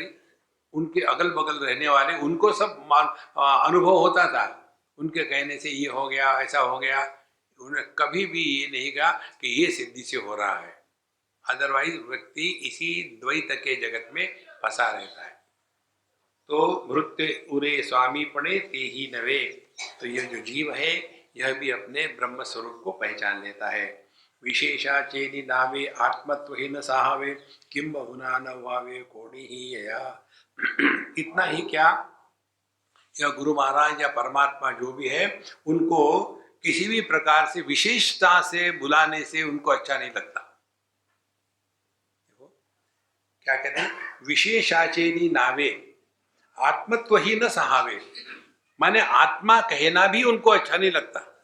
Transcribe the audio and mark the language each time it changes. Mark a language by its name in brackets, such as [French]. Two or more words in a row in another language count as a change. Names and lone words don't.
[Hindi] उनके अगल बगल रहने वाले उनको सब अनुभव होता था, उनके कहने से ये हो गया, ऐसा हो गया। उन्होंने कभी भी ये नहीं कहा कि ये सिद्धि से हो रहा है। अदरवाइज व्यक्ति इसी द्वैत के जगत में फंसा रहता है। [Marathi] तो मृत्य उरे स्वामी पणे ते ही नवे। [Hindi] तो यह जो जीव है यह भी अपने ब्रह्म स्वरूप को पहचान लेता है। [Marathi] विशेषा चेनी नावे आत्मत्व ही न साहवे, किम बहुना न भावे कोणी ही यया। [Hindi] इतना ही क्या, यह गुरु महाराज या परमात्मा जो भी है उनको किसी भी प्रकार से विशेषता से बुलाने से उनको अच्छा नहीं लगता। देखो क्या कहते हैं, [Marathi] विशेषाचेनी नावे आत्मत्व ही न सहावे, [Hindi] माने आत्मा कहना भी उनको अच्छा नहीं लगता।